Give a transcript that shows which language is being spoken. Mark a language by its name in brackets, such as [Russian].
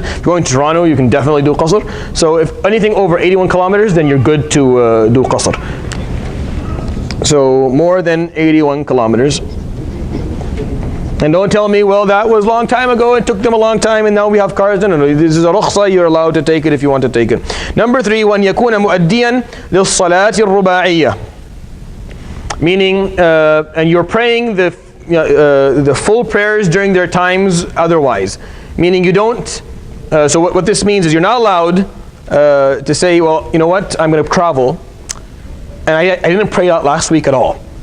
[English] If you're going to Toronto, you can definitely do qasr. So if anything over 81 kilometers, then you're good to do qasr. So more than 81 kilometers. And don't tell me, well, that was a long time ago, it took them a long time, and now we have cars. No, this is a rukhsa, you're allowed to take it if you want to take it. [Arabic] Number 3, وَأَنْ يَكُونَ مُؤَدِّيًا لِلصَّلَاةِ الرُّبَاعِيَّةِ. [English] Meaning, and you're praying the full prayers during their times otherwise. Meaning you don't, so what this means is you're not allowed to say, well, you know what, I'm going to travel, and I didn't pray out last week at all.